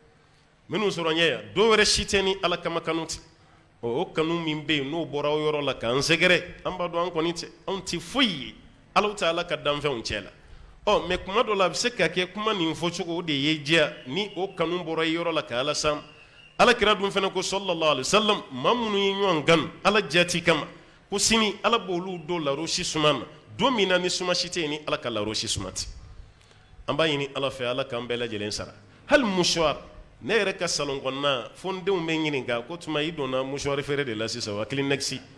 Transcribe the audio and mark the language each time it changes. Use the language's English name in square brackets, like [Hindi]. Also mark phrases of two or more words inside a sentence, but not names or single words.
[Bambara] dɔw wɛrɛ si tɛ ni Ala kama kanu tɛ o kanu min bɛ yen n'o bɔra o yɔrɔ la k'an sɛgɛrɛ an b'a dɔn an kɔni tɛ anw tɛ foyi ye Ala tɛ Ala ka danfɛnw cɛ la mais kuma dɔ la a bɛ se ka kɛ kuma nin fɔcogo o de ye diya ni o kanu bɔra i yɔrɔ la ka Ala sam Ala kira dun fana ko [Arabic] صلى الله عليه وسلم [Bambara] maa minnu ye ɲɔgɔn kanu Ala jati kama ko sini Ala b'olu don larosi suma na don min na ni suma si tɛ yen ni Ala ka larosi suma tɛ an b'a ɲini Ala fɛ Ala k'an bɛɛ lajɛlen sara hali mouchoir ne yɛrɛ ka salon kɔnɔna fo n denw bɛ ɲininka ko tuma i donna mouchoir feere de la sisan wa kelen nɛgisi